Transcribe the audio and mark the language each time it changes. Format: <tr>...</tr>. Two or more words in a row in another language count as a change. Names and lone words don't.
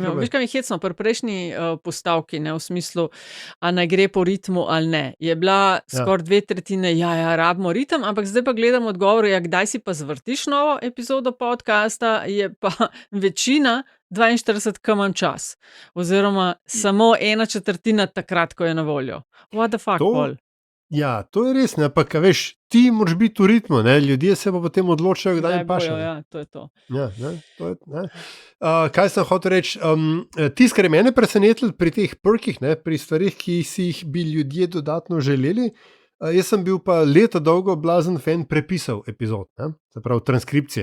<sl>Veš, kaj mi je hecno, pri prejšnji postavki, ne, v smislu, a naj gre po ritmu ali ne, je bila skoraj 2/3, rabimo ritem, ampak zdaj pa gledam odgovor, kdaj si pa zvrtiš novo epizodo podcasta, je pa večina 42 manj čas. Oziroma samo 1/4 takrat, ko je na voljo.</sl> <en>What the fuck,</en> <sl>To, pol? ja, to je res, ne, ampak a veš, ti moraš biti v ritmu, ne, ljudje se pa potem odločajo, kdaj Kdaj jim paše. bojo, Ne. ja, to je to. Ja, ne, to je, ne. Kaj sem hotel reči? Tisto, kar je mene presenetilo pri teh perkih, ne, pri stvarih, ki si jih bi ljudje dodatno želeli, jaz sem bil pa leta dolgo blazen fan prepisov epizod, ne, se pravi transkripcije.</sl>